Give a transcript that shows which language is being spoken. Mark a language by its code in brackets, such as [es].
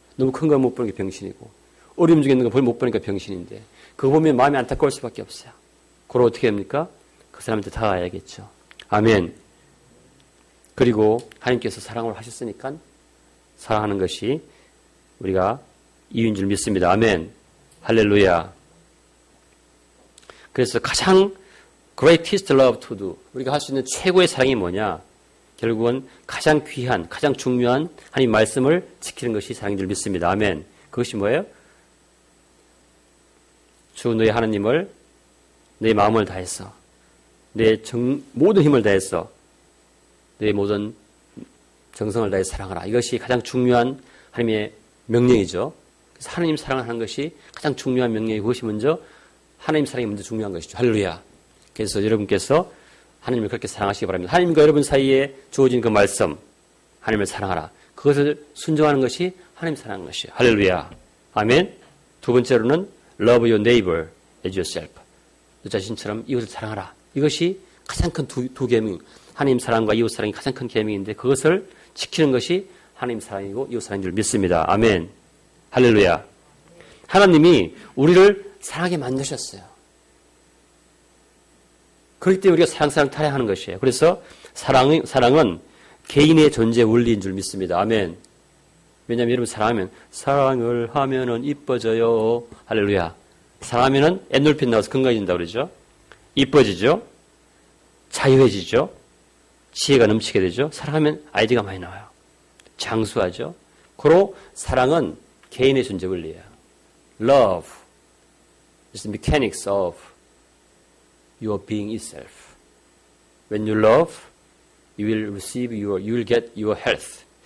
[ko] 너무 큰 거 못 보니까 병신이고 어려움 중에 있는 거 못 보니까 병신인데 그거 보면 마음이 안타까울 수밖에 없어요. 그럼 어떻게 됩니까? 그 사람한테 다가가야겠죠. 아멘. 그리고 하나님께서 사랑을 하셨으니까 사랑하는 것이 우리가 이유인 줄 믿습니다. 아멘. 할렐루야. 그래서 가장 [en] greatest love to do. [ko] 우리가 할 수 있는 최고의 사랑이 뭐냐? 결국은 가장 귀한, 가장 중요한 하나님 말씀을 지키는 것이 사랑인 줄 믿습니다. 아멘. 그것이 뭐예요? 주 너희 하나님을 내 마음을 다해서 내 모든 힘을 다해서 내 모든 정성을 다해 사랑하라. 이것이 가장 중요한 하나님의 명령이죠. 그래서 하나님 사랑하는 것이 가장 중요한 명령이고 그것이 먼저 하나님 사랑이 먼저 중요한 것이죠. 할렐루야. 그래서 여러분께서 하나님을 그렇게 사랑하시기 바랍니다. 하나님과 여러분 사이에 주어진 그 말씀, 하나님을 사랑하라. 그것을 순종하는 것이 하나님 사랑하는 것이에요. 할렐루야. 아멘. 두 번째로는 [en] love your neighbor as yourself. [ko] 너 자신처럼 이웃을 사랑하라. 이것이 가장 큰 두 계명. 하나님 사랑과 이웃 사랑이 가장 큰 계명인데 그것을 지키는 것이 하나님 사랑이고 이웃 사랑인 줄 믿습니다. 아멘. 할렐루야. 하나님이 우리를 사랑하게 만드셨어요. 그럴 때 우리가 사랑 타령하는 것이에요. 그래서 사랑은 개인의 존재 원리인 줄 믿습니다. 아멘. 왜냐하면 여러분 사랑을 하면은 이뻐져요. 할렐루야. 사랑하면은 엔돌핀 나와서 건강해진다고 그러죠. 이뻐지죠. 자유해지죠. 지혜가 넘치게 되죠. 사랑하면 아이디가 많이 나와요. 장수하죠. 고로 사랑은 개인의 존재 원리예요. [en] Love is the mechanics of your being itself. When you love, you will get your health.